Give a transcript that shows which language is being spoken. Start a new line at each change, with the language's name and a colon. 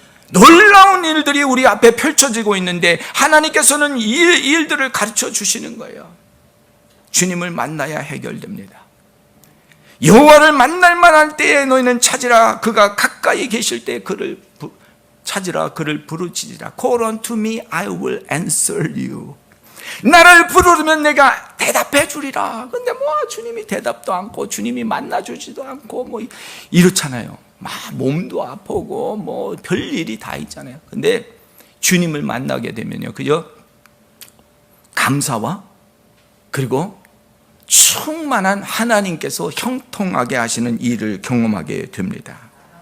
Korean: 놀라운 일들이 우리 앞에 펼쳐지고 있는데 하나님께서는 이 일들을 가르쳐 주시는 거예요. 주님을 만나야 해결됩니다. 여호와를 만날 만한 때에 너희는 찾으라. 그가 가까이 계실 때 그를 찾으라. 그를 부르짖으라.
English: Call unto me, I will answer you.
Korean: 나를 부르면 내가 대답해 주리라. 근데 뭐 주님이 대답도 않고 주님이 만나주지도 않고 뭐 이렇잖아요. 막 몸도 아프고 뭐 별일이 다 있잖아요. 근데 주님을 만나게 되면요, 그저 감사와 그리고 충만한 하나님께서 형통하게 하시는 일을 경험하게 됩니다.